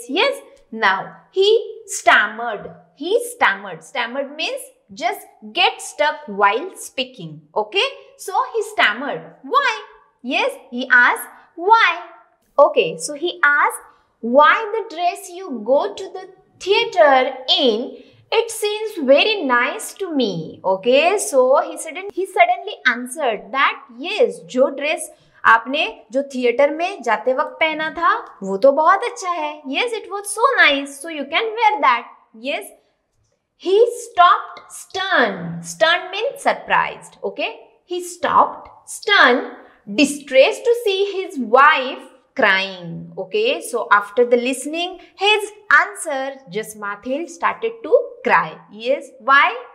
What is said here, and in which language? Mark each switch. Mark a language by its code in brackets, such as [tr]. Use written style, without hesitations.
[en] Yes, now he stammered. Stammered means just get stuck while speaking. Okay, so he stammered. Why? Yes, he asked why. Okay, so he asked why the dress you go to the theater in, it seems very nice to me. Okay, so he suddenly answered that yes, [hi] जो dress आपने जो theatre में जाते वक्त पहना था वो तो बहुत अच्छा है. [en] Yes, it was so nice, so you can wear that. Yes, he stopped stunned. Stunned means surprised. Okay, he stopped stunned, distressed to see his wife crying. Okay, so after the listening his answer, just Mathilde started to cry. Yes, why?